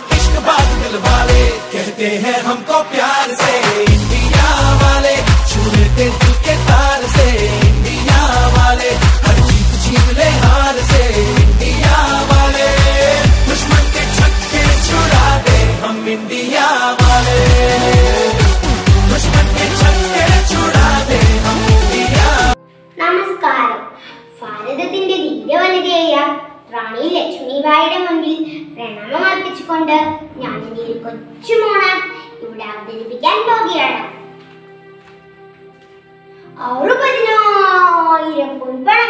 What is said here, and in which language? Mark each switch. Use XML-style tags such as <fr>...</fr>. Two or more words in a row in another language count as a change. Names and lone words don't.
<hi>इश्कबाज दिल वाले, कहते हैं हमको प्यार से इंडिया वाले, छू लेते दिल के तार से इंडिया वाले, हर जीत जीत ले हार से इंडिया वाले, दुश्मन के छक्के छुड़ा दे हम इंडिया वाले, दुश्मन के छक्के छुड़ा दे हम इंडिया।</hi> <ml>നമസ്കാരം. ഭാരതത്തിന്റെ ധീരവനിതയായ റാണി ലക്ഷ്മിബായിയുടെ മുൻപിൽ പ്രണാമം അർപ്പിച്ചുകൊണ്ട് ഞാൻ എന്റെ ഒരു കൊച്ചു മോണം ഇവിടെ അവതരിപ്പിക്കാൻ പോകുകയാണ്. 60,000 പൊൻപണം.</ml>